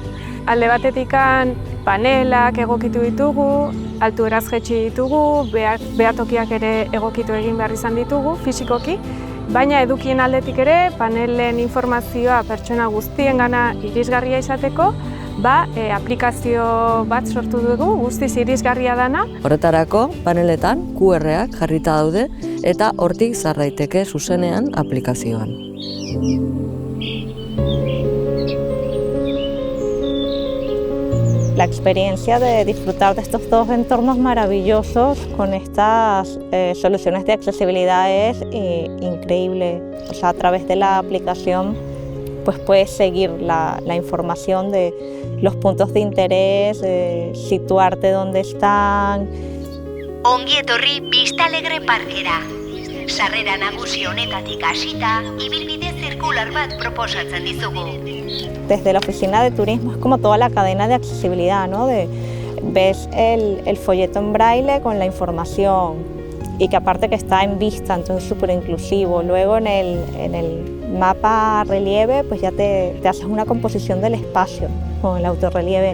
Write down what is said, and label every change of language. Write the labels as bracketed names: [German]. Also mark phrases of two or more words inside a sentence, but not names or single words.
[Basque] Alde batetikan panelak egokitu ditugu, altueraz jaitsi ditugu, behatokiak ere egokitu egin behar izan ditugu, fisikoki, baina edukien aldetik ere panelen informazioa pertsona guztiengana irisgarria izateko, aplikazio bat sortu dugu, guztiz irisgarria dana. Horretarako, paneletan QR-ak jarrita daude eta hortik sar daiteke zuzenean aplikazioan. [Spanish] La experiencia de disfrutar de estos dos entornos maravillosos con estas soluciones de accesibilidad es increíble. O sea, a través de la aplicación pues puedes seguir la información de los puntos de interés, situarte dónde están. [Basque] Ongi etorri Vista Alegre parkera. Sarrera nagusi honetatik hasita, ibilbide zirkular bat proposatzen dizugu. [Spanish] Desde la oficina de turismo es como toda la cadena de accesibilidad, ¿no? Ves el folleto en braille con la información y que aparte que está en vista, entonces súper inclusivo. Luego en el mapa relieve pues ya te haces una composición del espacio con el autorrelieve.